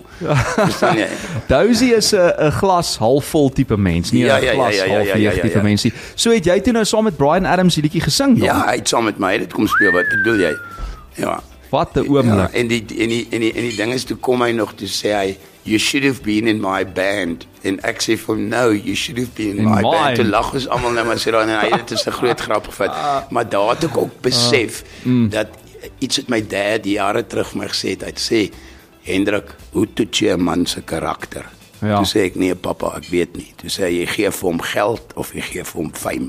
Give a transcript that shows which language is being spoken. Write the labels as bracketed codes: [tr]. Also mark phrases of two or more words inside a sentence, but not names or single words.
[af] Verstaan jy? Dousie is 'n glas halfvol tipe mens, nie 'n Ja, glas half leeg tipe ja. mens nie. So het jy toe nou saam met Bryan Adams die liedjie gesing dan? Ja, hy het saam met my dit kom speel. Wat bedoel jy? Ja. Wat 'n oomblik. Ja, en die ding is toe kom hy nog toe sê hy [en] you should have been in my band [af] en ek sê vir hom [en] no you should have been in my band. [af] Toe lag ons almal net maar sê dan hy dit is 'n groot grap gevat. Maar daar het ek ook besef dat iets wat my dad jare terug my gesê het. Hy het sê Hendrik, hoe toets jy 'n man se karakter? Ja. Toe sê ek nee pappa, ek weet nie. Toe sê hy jy gee vir hom geld of jy gee vir hom fame.